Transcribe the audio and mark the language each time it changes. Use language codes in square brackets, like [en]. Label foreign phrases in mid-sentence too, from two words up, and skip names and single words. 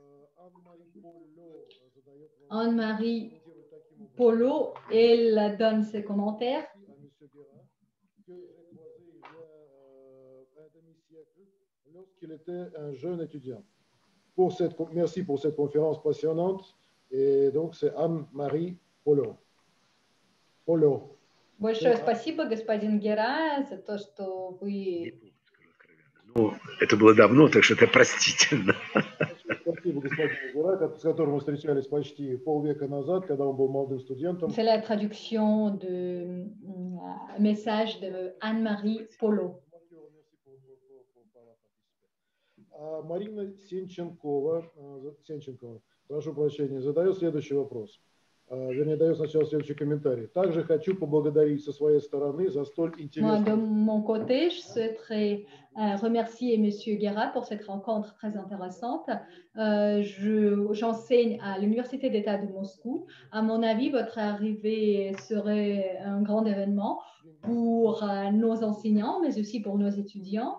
[fr] Anne-Marie Polo, elle donne ses commentaires. Lorsqu'il était un jeune étudiant. Merci pour cette conférence passionnante. Et donc, c'est Anne-Marie Polo. [ru] Большое спасибо, господин Гера, за то, что вы... Ну, это было давно, так что это простительно. Спасибо господину Гера, с которым мы встречались почти полвека назад, когда он был молодым студентом. [fr] C'est la traduction du message de Anne-Marie Polo. [ru] Марина Сенченкова, прошу прощения, задает следующий вопрос. Вернее, дает сначала следующий комментарий. Также хочу поблагодарить со своей стороны за столь интересную... [fr] De mon côté, je souhaiterais remercier M. Guerra pour cette rencontre très intéressante. J'enseigne à l'Université d'État de Moscou. À mon avis, votre arrivée serait un grand événement pour nos enseignants, mais aussi pour nos étudiants.